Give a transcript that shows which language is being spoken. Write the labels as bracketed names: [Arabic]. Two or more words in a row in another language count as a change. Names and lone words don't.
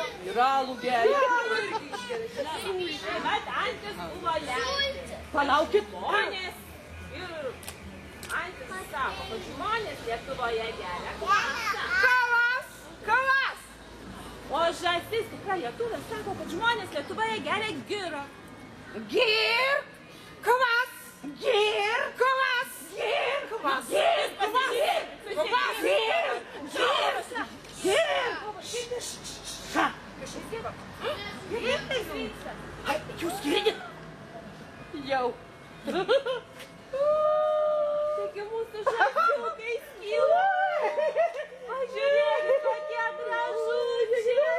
[Lithuanian] Ir alų geria. Bet antis buvo lenkė. Palaukit. Žmonės. Ir antis sako, kad žmonės Lietuvoje geria. Kavas! Paprastai tikra lietuvė sako, kad žmonės Lietuvoje geria girą. Gir, kvas, gir, kvas, gir, kvas, gir, kvas, gir, ša. Jūs girdit? Jau. Taigi mūsų žaidžiukai skyla. Pažiūrėkit, kokie gražučiai.